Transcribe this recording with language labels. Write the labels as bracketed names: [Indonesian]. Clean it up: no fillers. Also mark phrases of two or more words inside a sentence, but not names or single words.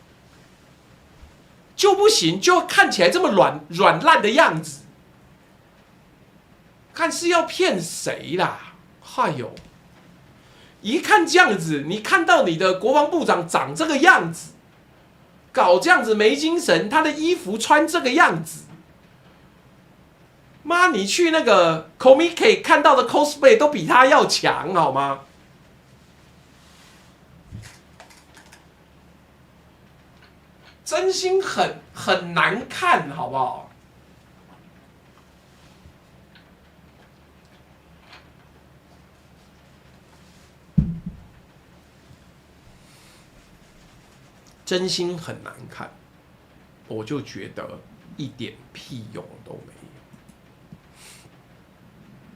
[Chinese] 就不行，就看起来這麼軟爛的樣子，看是要騙誰啦？哎呦，一看這樣子，你看到你的國防部長長這個樣子，搞這樣子沒精神，他的衣服穿這個樣子。媽，你去那個 Comic 看到的 cosplay 都比他要強，好嗎？真心很難看，好不好？真心很难看，我就覺得一點屁用都沒有。